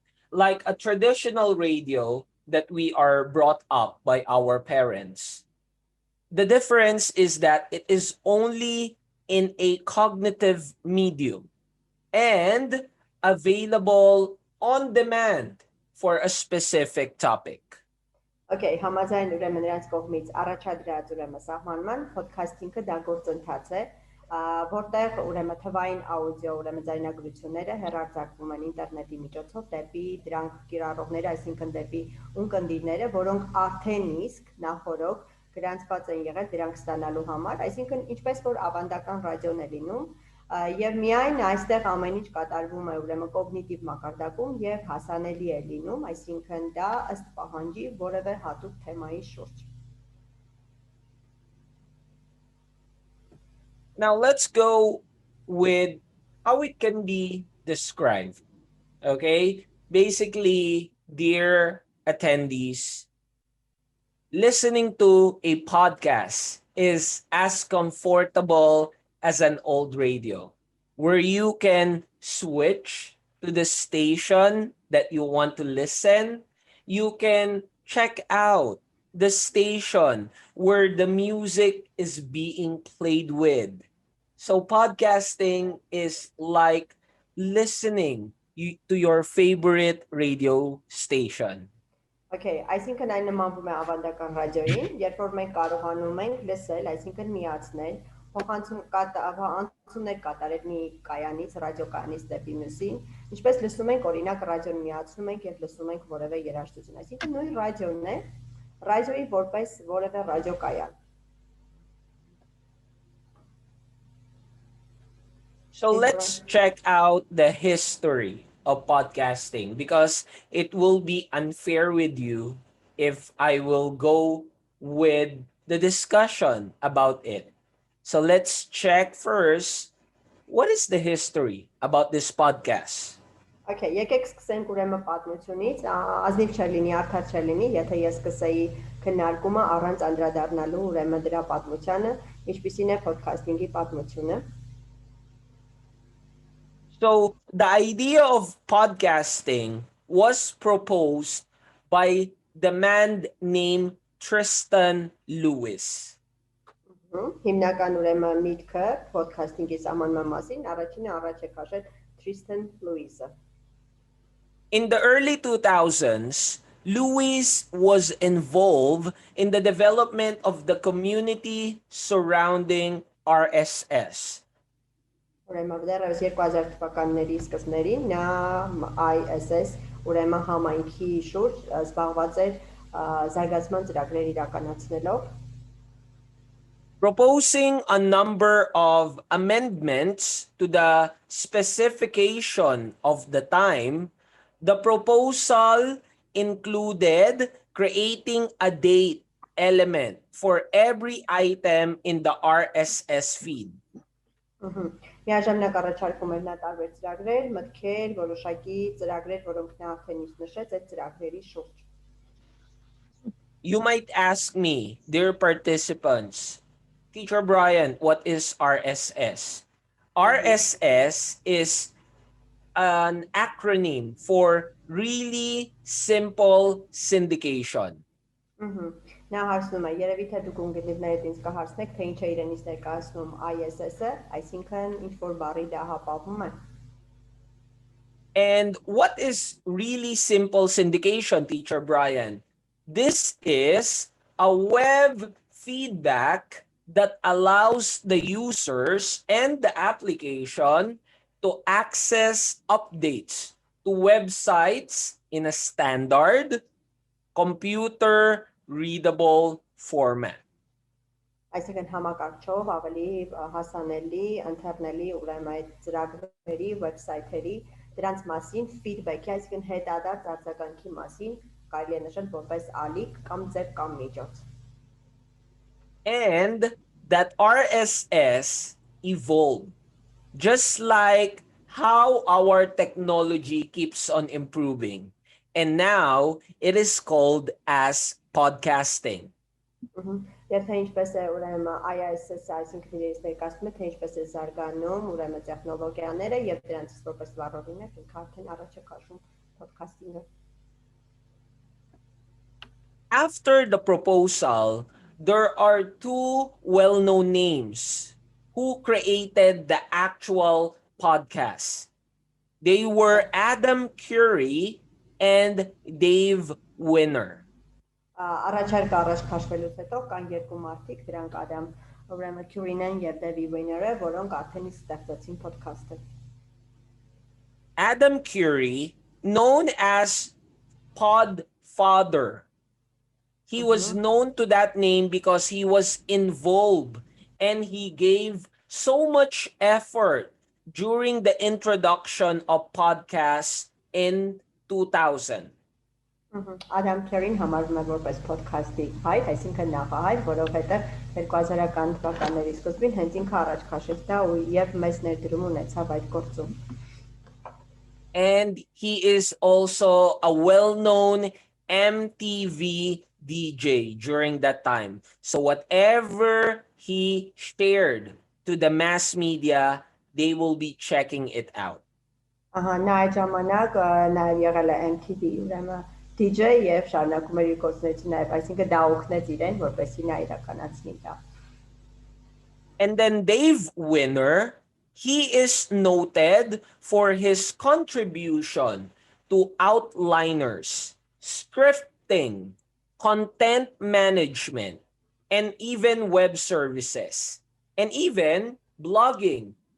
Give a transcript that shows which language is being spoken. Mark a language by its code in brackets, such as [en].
[en] Like a traditional radio that we are brought up by our parents. The difference is that it is only in a cognitive medium and available on demand for a specific topic. [hy] Okay, համաձայն ուրեմն նրանց կողմից առաջադրած ուրեմն սահմանման podcast-ինգը դա գործընթաց է, որտեղ ուրեմն թվային աուդիո ուրեմն ձայնագրությունները հեռարձակվում են ինտերնետի միջոցով դեպի դրանք կիրառողները, այսինքն դեպի ունկնդիրները, որոնք արդեն իսկ նախորոք գրանցված են եղել դրանք ստանալու համար, այսինքն ինչպես որ ավանդական ռադիոն է լինում, եւ միայն այստեղ ամեն ինչ կատարվում է ուրեմն կոգնիտիվ մակարդակում եւ հասանելի է լինում, այսինքն դա ըստ պահանջի որևէ հատուկ թեմայի շուրջ. [en] Now let's go with how it can be described. Okay? Basically, dear attendees, listening to a podcast is as comfortable as an old radio, where you can switch to the station that you want to listen. You can check out the station where the music is being played with. So podcasting is like listening to your favorite radio station. [hy] Okay, այսինքն այն նմանվում է ավանդական ռադիոյին, երբ որ մենք կարողանում ենք լսել, այսինքն միացնել, անցումներ կատարել մի կայանից, ռադիոկայանից դեպի մյուսին, ինչպես լսում ենք, օրինակ ռադիոն միացնում ենք եւ լսում ենք որևէ երաժշտություն, այսինքն նույն ռադիոն է, ռադիոյի որպես որևէ ռադիոկայան. [en] So let's check out the history of podcasting, because it will be unfair with you if I will go with the discussion about it. So let's check first, what is the history about this podcast? [hy] Okay, եկեք սկսենք ուրեմն պատմությունից, ազնիվ չէ լինի, արդար չէ լինի, եթե ես սկսեի քննարկումը առանց անդրադառնալու ուրեմն դրա պատմությանը, ինչպիսին է podcast-ինգի պատմությունը. [en] So the idea of podcasting was proposed by the man named Tristan Lewis. [hy] Հիմնական ուրեմն միտքը podcast-ինգի սահմանման մասին առաջինը առաջ է քաշել Tristan Lewis-ը. [en] In the early 2000s, Lewis was involved in the development of the community surrounding RSS. [hy] Ուրեմն դեռևս 2000 թվականների սկզբներին նա ISS ուրեմն համայնքի շուրջ զբաղված էր զարգացման ծրագրեր իրականացնելով. [en] Proposing a number of amendments to the specification of the time, the proposal included creating a date element for every item in the RSS feed. [hy] Միաժամանակ առաջարկում էր նա տարբեր ծրագրեր, մտքեր, որոշակի ծրագրեր, որոնք նա արդեն իսկ նշեց այդ ծրագրերի շուրջ. [en] You might ask me, dear participants, Teacher Brian, what is RSS? RSS is an acronym for really simple syndication. [hy] Նա հարցնում է, երևի թե դուք ունկնդիրներդ ինձ կհարցնեք, թե ինչ է իրենից ներկայացնում ISS-ը, այսինքն ինչ որ բառի դա հապավում է. [en] And what is really simple syndication, Teacher Brian? This is a web feedback that allows the users and the application to access updates to websites in a standard, computer readable format. [hy] Այսինքն համակարգչով ավելի հասանելի, ընթերնելի, ուրեմն այդ ծրագրերի, վեբսայթերի, դրանց մասին feedback-ի, այսինքն հետադարձ արձագանքի մասին կարելի է նշել որպես ալիք կամ ձև կամ միջոց։ [en] And that RSS evolved, just like how our technology keeps on improving. And now it is called as podcasting. [hy] Եվ թե ինչպես է ուրեմն ISS, այսինքն իրենց ներկայացնում է, թե ինչպես է զարգանում ուրեմն տեխնոլոգիաները եւ դրանցից որպես վառողիններ ինքը արդեն առաջ է քաշում փոդքասթինգը։ [en] After the proposal, there are two well-known names who created the actual podcast. They were Adam Curry and Dave Winner. [hy] Առաջարկը առաջ քաշվելուց հետո կան երկու մարդիկ, դրանք Ադամ ուրեմն Քյուրին եւ Դեվի Վիները, որոնք արդեն իսկ ստեղծեցին podcast-ը։ [en] Adam Curry, known as Podfather, he was known to that name because he was involved and he gave so much effort during the introduction of podcasts in 2000. [hy] Ադամ Քերին համարվում է որպես podcast-ի հայր, այսինքն նախահայր, որովհետև 2000-ական թվականների սկզբին հենց ինքը առաջ քաշեց դա եւ մեծ ներդրում ունեցավ այդ գործում։ [en] And he is also a well-known MTV DJ during that time. So whatever he shared to the mass media, they will be checking it out. [hy] Նա այդ ժամանակ նաեւ եղել է MTV ուրեմն DJ եւ շարունակում էր իր գործունեությունը նաեւ, այսինքն դա օգնեց իրեն, որպեսզի նա իրականացնի դա։ [en] And then Dave Winner, he is noted for his contribution to outliners, scripting, content management, and even web services, and even blogging.